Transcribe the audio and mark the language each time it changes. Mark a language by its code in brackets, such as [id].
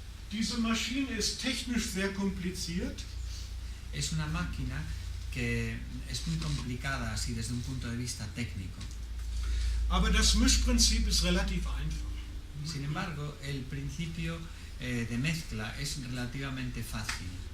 [de] Diese Maschine ist technisch sehr kompliziert, [es] Es una máquina que es muy complicada así desde un punto de vista técnico. [de] aber das Mischprinzip ist relativ einfach. [es] Sin embargo, el principio de mezcla es relativamente fácil.